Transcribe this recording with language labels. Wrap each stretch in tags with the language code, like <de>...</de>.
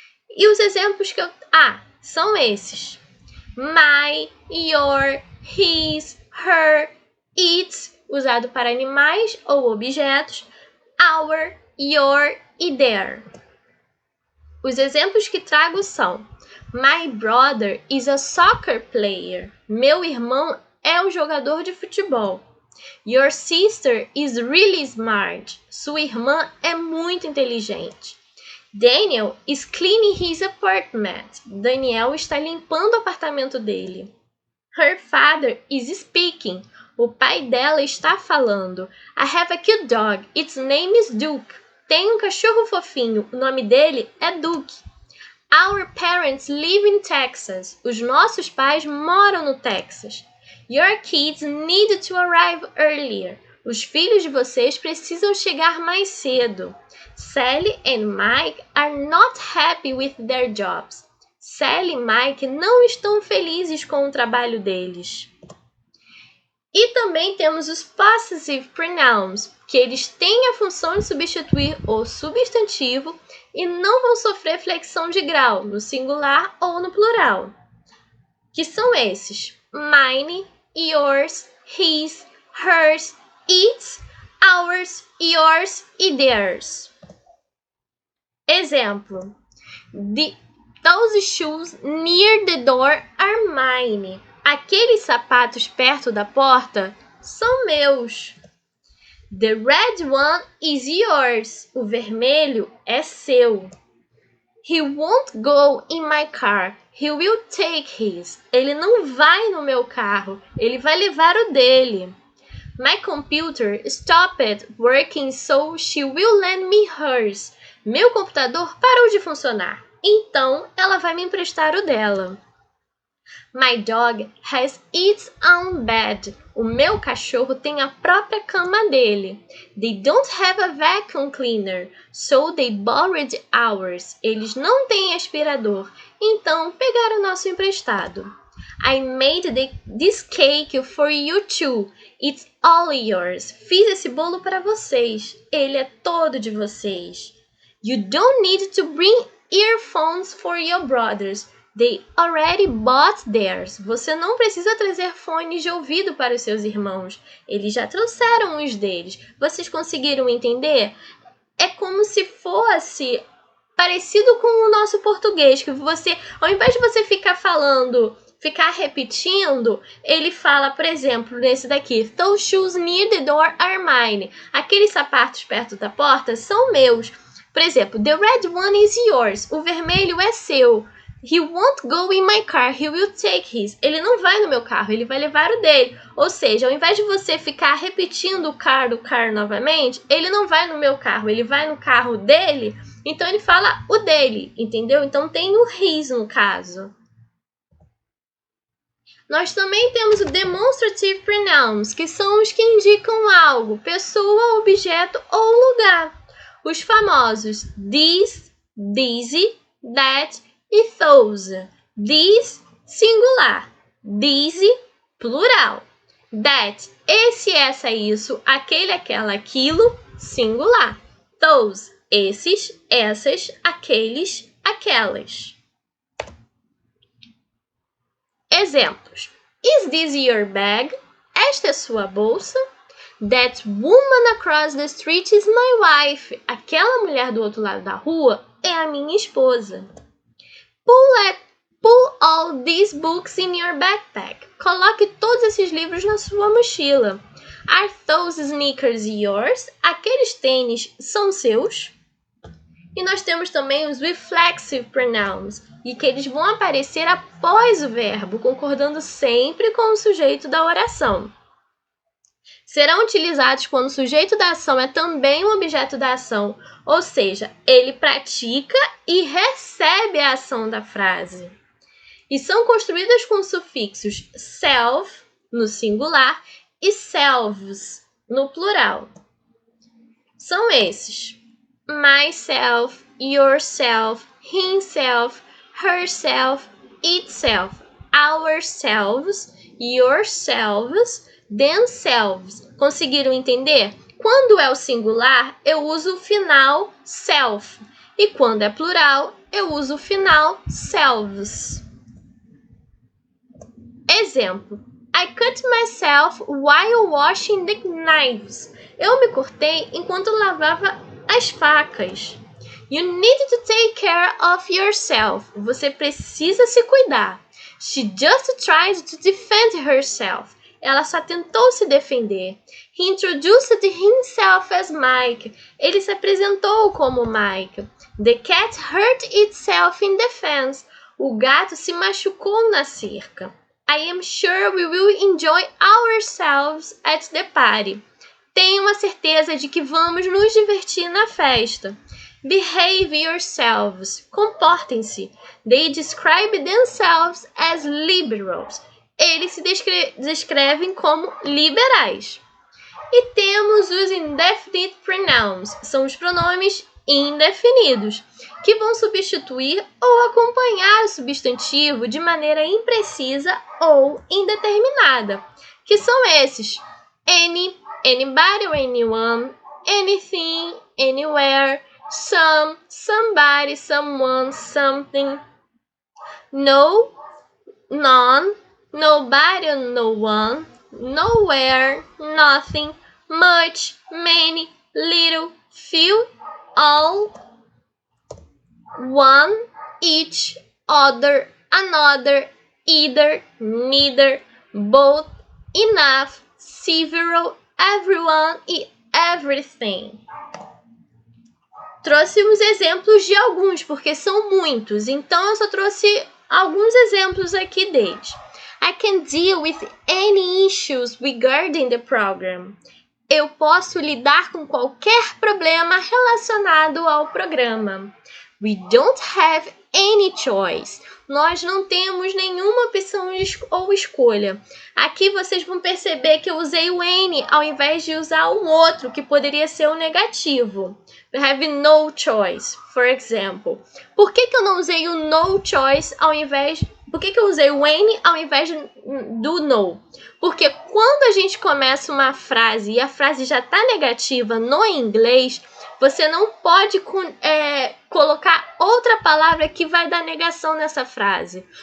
<pt>E os exemplos que são esses: my, your, his, her, its, usado para animais ou objetos, our, your e their. Os exemplos que trago são:</pt> <en>My brother is a soccer player.</en> <pt>Meu irmão é um jogador de futebol.</pt> <en>Your sister is really smart.</en> <pt>Sua irmã é muito inteligente.</pt> <en>Daniel is cleaning his apartment.</en> <pt>Daniel está limpando o apartamento dele.</pt> <en>Her father is speaking.</en> <pt>O pai dela está falando.</pt> <en>I have a cute dog. Its name is Duke.</en> <pt>Tem um cachorro fofinho. O nome dele é Duke.</pt> <en>Our parents live in Texas.</en> <pt>Os nossos pais moram no Texas.</pt> <en>Your kids need to arrive earlier.</en> <pt>Os filhos de vocês precisam chegar mais cedo.</pt> <en>Sally and Mike are not happy with their jobs.</en> <pt>Sally e Mike não estão felizes com o trabalho deles. E também temos os possessive pronouns, que eles têm a função de substituir o substantivo e não vão sofrer flexão de grau no singular ou no plural. Que são esses: mine, yours, his, hers, its, ours, yours e theirs.</pt> <en>Exemplo: Those shoes near the door are mine.</en> <pt>Aqueles sapatos perto da porta são meus.</pt> <en>The red one is yours.</en> <pt>O vermelho é seu.</pt> <en>He won't go in my car. He will take his.</en> <pt>Ele não vai no meu carro. Ele vai levar o dele.</pt> <en>My computer stopped working, so she will lend me hers.</en> <pt>Meu computador parou de funcionar, então ela vai me emprestar o dela.</pt> <en>My dog has its own bed.</en> <pt>O meu cachorro tem a própria cama dele.</pt> <en>They don't have a vacuum cleaner, so they borrowed ours.</en> <pt>Eles não têm aspirador, então pegaram o nosso emprestado.</pt> <en>I made this cake for you too. It's all yours.</en> <pt>Fiz esse bolo para vocês. Ele é todo de vocês.</pt> <en>You don't need to bring earphones for your brothers. They already bought theirs.</en> <pt>Você não precisa trazer fones de ouvido para os seus irmãos. Eles já trouxeram os deles. Vocês conseguiram entender? É como se fosse parecido com o nosso português, que você, ao invés de você ficar repetindo, ele fala, por exemplo, nesse daqui:</pt> <en>Those shoes near the door are mine.</en> <pt>Aqueles sapatos perto da porta são meus. Por exemplo,</pt> <en>the red one is yours.</en> <pt>O vermelho é seu.</pt> <en>He won't go in my car, he will take his.</en> <pt>Ele não vai no meu carro, ele vai levar o dele. Ou seja, ao invés de você ficar repetindo o car novamente, ele não vai no meu carro, ele vai no carro dele. Então ele fala o dele, entendeu? Então tem o his no caso. Nós também temos o demonstrative pronouns, que são os que indicam algo, pessoa, objeto ou lugar. Os famosos this, these, that e those. This, singular. These, plural. That, esse, essa, isso, aquele, aquela, aquilo, singular. Those, esses, essas, aqueles, aquelas. Exemplos:</pt> <en>Is this your bag?</en> <pt>Esta é sua bolsa?</pt> <en>That woman across the street is my wife.</en> <pt>Aquela mulher do outro lado da rua é a minha esposa.</pt> <en>Pull all these books in your backpack.</en> <pt>Coloque todos esses livros na sua mochila.</pt> <en>Are those sneakers yours?</en> <pt>Aqueles tênis são seus? E nós temos também os reflexive pronouns, e que eles vão aparecer após o verbo, concordando sempre com o sujeito da oração. Serão utilizados quando o sujeito da ação é também o objeto da ação, ou seja, ele pratica e recebe a ação da frase. E são construídas com sufixos self, no singular, e selves, no plural. São esses: myself, yourself, himself, herself, itself, ourselves, yourselves, themselves. Conseguiram entender? Quando é o singular, eu uso o final self. E quando é plural, eu uso o final selves.</pt> <en>Exemplo: I cut myself while washing the knives.</en> <pt>Eu me cortei enquanto lavava as facas.</pt> <en>You need to take care of yourself.</en> <pt>Você precisa se cuidar.</pt> <en>She just tried to defend herself.</en> <pt>Ela só tentou se defender.</pt> <en>He introduced himself as Mike.</en> <pt>Ele se apresentou como Mike.</pt> <en>The cat hurt itself in the fence.</en> <pt>O gato se machucou na cerca.</pt> <en>I am sure we will enjoy ourselves at the party.</en> <pt>Tenho a certeza de que vamos nos divertir na festa.</pt> <en>Behave yourselves.</en> <pt>Comportem-se.</pt> <en>They describe themselves as liberals.</en> <pt>Eles se descrevem como liberais. E temos os indefinite pronouns. São os pronomes indefinidos, que vão substituir ou acompanhar o substantivo de maneira imprecisa ou indeterminada, que são esses: any, anybody or anyone, anything, anywhere, some, somebody, someone, something,</pt> <en>no, none, nobody or no one, nowhere, nothing, much, many, little, few, all, one, each, other, another, either, neither, both, enough, several, everyone e everything.</en> <pt>Trouxe os exemplos de alguns, porque são muitos, então eu só trouxe alguns exemplos aqui deles.</pt> <en>I can deal with any issues regarding the program.</en> <pt>Eu posso lidar com qualquer problema relacionado ao programa.</pt> <en>We don't have any choice.</en> <pt>Nós não temos nenhuma opção ou escolha. Aqui vocês vão perceber que eu usei o any ao invés de usar um outro, que poderia ser o negativo.</pt> <en>We have no choice, for example.</en> <pt>Por que eu não usei o no choice ao invés... Por que eu usei o any ao invés do no? Porque quando a gente começa uma frase e a frase já está negativa no inglês, você não pode colocar outra palavra que vai dar negação nessa frase.</pt>